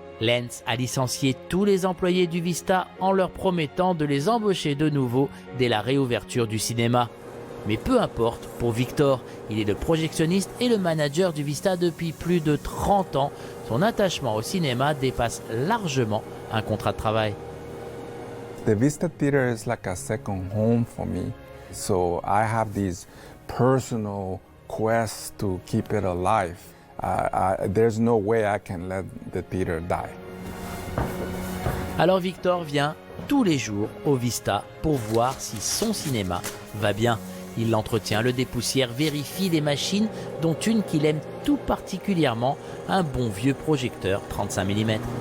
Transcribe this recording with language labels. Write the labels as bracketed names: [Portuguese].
[French] Lens a licencié tous les employés du Vista en leur promettant de les embaucher de nouveau dès la réouverture du cinéma. Mais peu importe, pour Victor, il est le projectionniste et le manager du Vista depuis plus de 30 ans. Son attachement au cinéma dépasse largement un contrat de travail. [English] The Vista Theater is like a second home for me. So I have these personal quests to keep it alive. There's no way I can let the theater die. [French] Alors Victor vient tous les jours au Vista pour voir si son cinéma va bien. Il l'entretient, le dépoussière, vérifie les machines, dont une qu'il aime tout particulièrement, un bon vieux projecteur 35 mm.